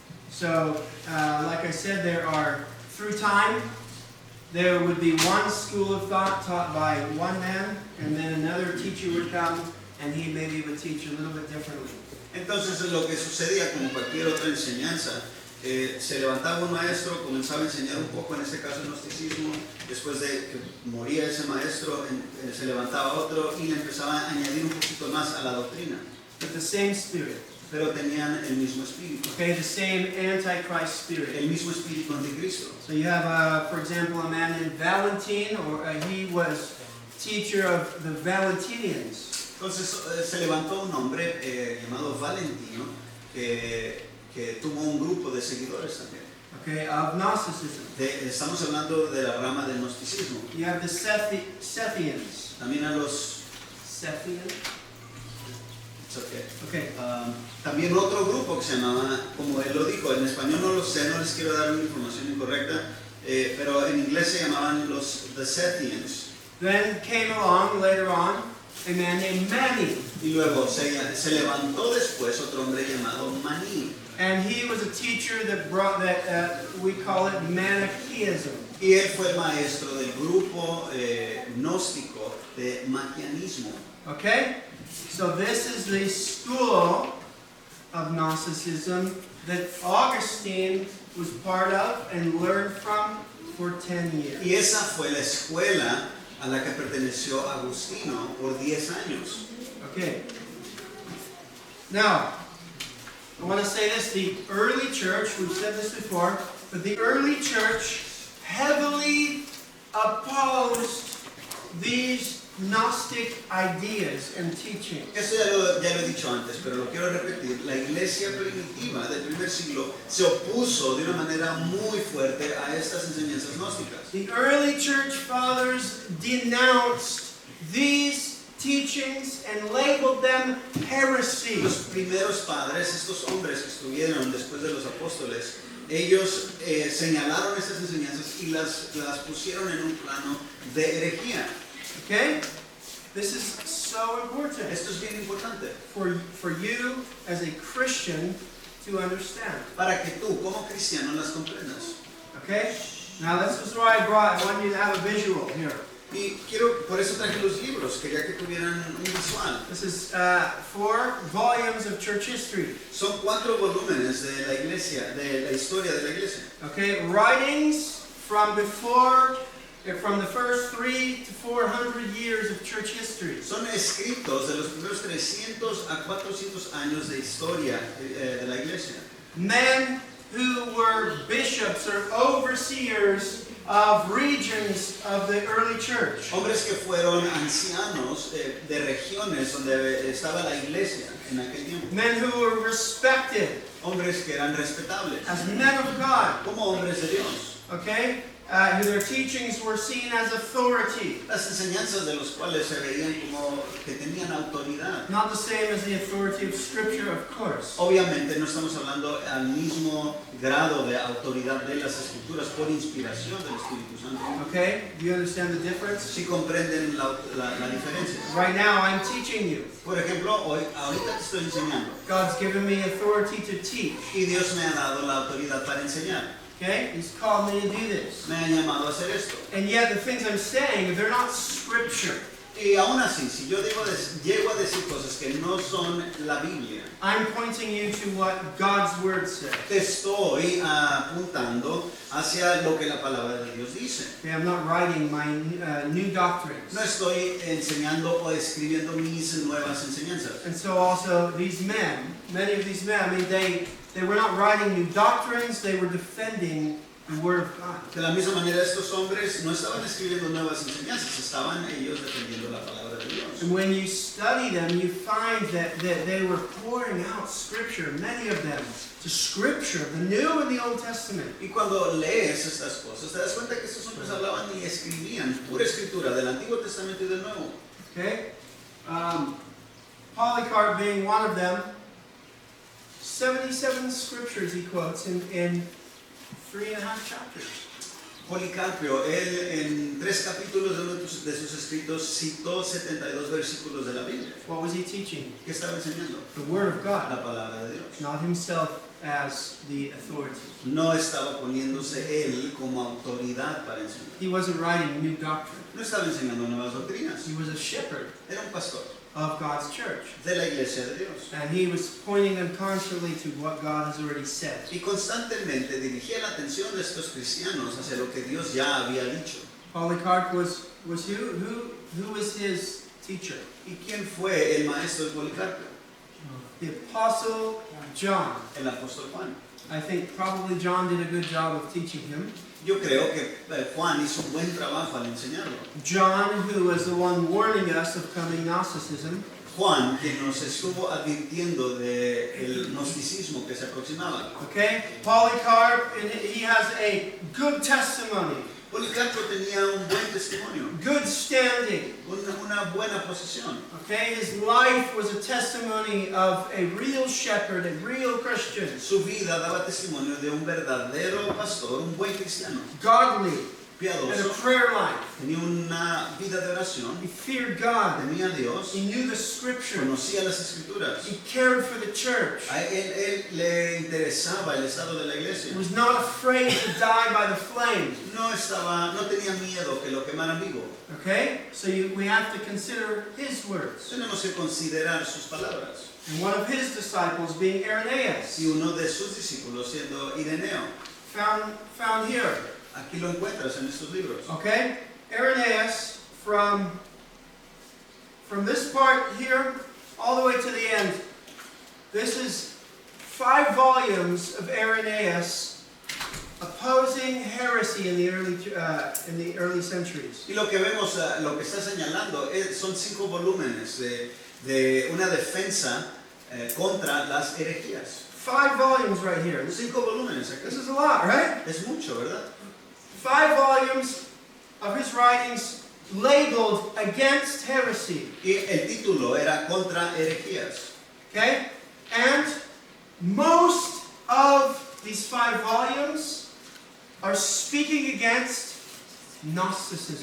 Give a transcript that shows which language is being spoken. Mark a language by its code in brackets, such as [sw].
[en] So, like I said, through time, there would be one school of thought taught by one man, and then another teacher would come, and he maybe would teach a little bit differently. [es] Entonces lo que sucedía como cualquier otra enseñanza, se levantaba un maestro, comenzaba a enseñar un poco, en este caso el gnosticismo, después de que moría ese maestro, se levantaba otro y le empezaba a añadir un poquito más a la doctrina. [en] But the same spirit, [es] Pero tenían el mismo espíritu, [en] okay, the same Antichrist [es] el [en] spirit. [es] mismo espíritu anticristo. [en] So you have, for example, a man named Valentin, or he was teacher of the Valentinians. [es] Entonces se levantó un hombre llamado Valentino que tuvo un grupo de seguidores también. [en] Okay, of Gnosticism. [es] Estamos hablando de la rama del gnosticismo. [en] You have the Sethians. [es] También a los... [en] Sethians? it's okay. Okay. [es] También otro grupo que se llamaba, como él lo dijo, en español no lo sé, no les quiero dar una información incorrecta, pero en inglés se llamaban the Sethians. [en] Then came along later on a man named Mani, [es] Y luego se levantó después otro hombre llamado Maní. [en] and he was a teacher that brought we call it Manichaeism. [es] Y él fue el maestro del grupo gnóstico de Manianismo. [en] Okay? So this is the school of Gnosticism that Augustine was part of and learned from for 10 years. [es] Y esa fue la escuela a la que perteneció Agustino por 10 años. [en] Okay. Now, I want to say this, the early church, we've said this before, but the early church heavily opposed these Gnostic ideas and teachings. [es] Eso ya lo he dicho antes, pero lo quiero repetir. La iglesia primitiva del primer siglo se opuso de una manera muy fuerte a estas enseñanzas gnósticas. [en] The early church fathers denounced these teachings and labeled them heresy. [es] Los primeros padres, estos hombres que estuvieron después de los apóstoles, ellos señalaron estas enseñanzas y las pusieron en un plano de herejía. [en] Okay? This is so important [es] Esto es bien importante [en] for you as a Christian to understand. [es] para que tú como cristiano las comprendas. [en] Okay? Now this is why I want you to have a visual here. [es] Y por eso traje los libros, quería que tuvieran un visual. [en] This is 4 volumes of church history. [es] Son 4 volúmenes de la iglesia, de la historia de la iglesia. [en] Okay? Writings from the first 300 to 400 years of church history. [es] Son escritos de los primeros 300 a 400 años de historia de la iglesia. [en] Men who were bishops or overseers of regions of the early church. [es] Hombres que fueron ancianos de regiones donde estaba la iglesia en aquel tiempo. [en] Men who were respected [es] Hombres que eran respetables, [en] as men of God. [es] como hombres de Dios. [en] Okay? Their teachings were seen as authority. [es] Las enseñanzas de los cuales se veían como que tenían autoridad. [en] Not the same as the authority of Scripture, of course. [es] Obviamente no estamos hablando al mismo grado de autoridad de las escrituras por inspiración del Espíritu Santo. [en] Okay? Do you understand the difference? [es] Si comprenden la diferencia. [en] Right now, I'm teaching you. [es] Por ejemplo, ahorita te estoy enseñando [en] God's given me authority to teach. [es] y Dios me ha dado la autoridad para enseñar. [en] Okay? He's called me to do this. [es] Me ha llamado a hacer esto. [en] And yet, the things I'm saying, they're not Scripture. [es] Y aún así, si yo llego a decir cosas que no son la Biblia, [en] I'm pointing you to what God's Word says. [es] te estoy apuntando hacia lo que la palabra de Dios dice. [en] Okay? I'm not writing my new doctrines. [es] No estoy enseñando o escribiendo mis nuevas enseñanzas. [en] And so also these men, many of these men, I mean, they were not writing new doctrines, they were defending the Word of God. [es] De la misma manera, estos hombres no estaban escribiendo nuevas enseñanzas, estaban ellos defendiendo la palabra de Dios. [en] And when you study them, you find that they were pouring out Scripture, many of them, to Scripture, the New and the Old Testament. [es] Y cuando lees estas cosas, te das cuenta que estos hombres hablaban y escribían pura escritura del Antiguo Testamento y del Nuevo. [en] Okay? Polycarp being one of them, 77 scriptures he quotes in 3.5 chapters. [es] Policarpio, él en 3 capítulos de uno de sus escritos citó 72 versículos de la Biblia. [en] What was he teaching? [es] ¿Qué estaba enseñando? [en] The Word of God, [es] La palabra de Dios. [en] not himself as the authority. [es] No estaba poniéndose él como autoridad para enseñar. [en] He wasn't writing new doctrine. [es] No estaba enseñando nuevas doctrinas. [en] He was a shepherd [es] Era un pastor [en] of God's church. [es] de la iglesia de Dios. [en] And he was pointing them constantly to what God has already said. [es] Y constantemente dirigía la atención de estos cristianos hacia lo que Dios ya había dicho. [en] Polycarp was who was his teacher? [es] ¿Y quién fue el maestro de Policarpio? [en] The Apostle John. [es] El apóstol Juan. [en] I think probably John did a good job of teaching him. [es] Yo creo que Juan hizo un buen trabajo al enseñarlo. [en] John, who was the one warning us of coming Gnosticism, [es] Juan, que nos estuvo advirtiendo del gnosticismo que se aproximaba. [en] okay? Polycarp, and he has a good testimony, [es] Policarpio tenía un buen testimonio, [en] good standing, [es] una buena posición. [en] okay? His life was a testimony of a real shepherd, a real Christian, [es] Su vida daba testimonio de un verdadero pastor, un buen cristiano, [en] godly, and a [es] piadoso, [en] prayer life. [es] tenía una vida de oración, [en] He feared God. [es] temía a Dios, [en] He knew the Scripture. [es] conocía las escrituras. [en] He cared for the church. [es] A él le interesaba el estado de la [en] He [es] iglesia. [en] was not afraid to die by the flames. [es] No tenía miedo que lo quemaran vivo. [en] Okay? So we have to consider his words. [es] Tenemos que considerar sus palabras. [en] And one of his disciples being Irenaeus. [es] Y uno de sus discípulos siendo Ireneo. [en] found here. [es] Aquí lo encuentras en estos libros. [en] Okay? Irenaeus, from this part here all the way to the end. This is 5 volumes of Irenaeus opposing heresy in the early centuries. [es] Y lo que vemos, lo que está señalando, son 5 volúmenes de una defensa contra las herejías. [en] 5 volumes right here. [es] 5 volúmenes aquí. [en] This is a lot, right? [es] Es mucho, ¿verdad? [en] 5 volumes of his writings labeled against heresy. [es] Y el título era Contra herejías. [en] Okay? And most of these 5 volumes are speaking against Gnosticism.